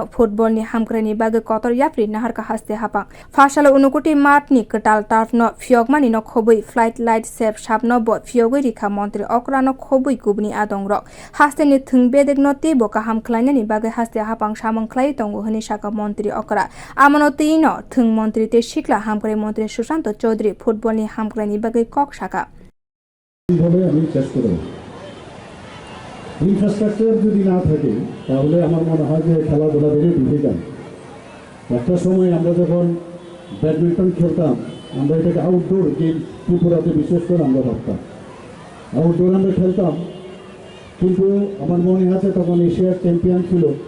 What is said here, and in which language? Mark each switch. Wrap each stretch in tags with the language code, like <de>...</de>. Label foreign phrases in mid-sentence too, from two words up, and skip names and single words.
<trp>फुटबलनि हामक्रेनि बागै कतर याफ्रि नाहारका हास्ते हापा फाशाला उनकोटी माटनि कताल टार्फ न फियोगमानि न खबै</trp> <en>flight light</en> <trp>सेप साप न ब फियोगै रिखा मन्त्री अकरा न खबै गुबनि आदंरक हास्तेनि थों बेदेक नति बोका हामख्लायनायनि बागै हास्ते हापां सामंख्लाय दंगो हनि साका मन्त्री अकरा आमनतिन थों मन्त्री ते सिक्ला हामख्राय मन्त्री सुशांत चौधरी फुटबलनि हामख्लायनि बागै कक साका</trp> <bn>ইনফ্রাস্ট্রাকচার যদি না থাকে তাহলে আমার মনে হয় যে খেলাধুলা থেকে ডুবে যায়। একটা সময় আমরা যখন ব্যাডমিন্টন খেলতাম আমরা এটাকে</bn> <en>outdoor game</en> <bn>ত্রিপুরাতে বিশেষ করে আমরা ভাবতাম আউটডোর আমরা খেলতাম, কিন্তু আমার মনে আছে তখন এশিয়ার চ্যাম্পিয়ন ছিল।</bn>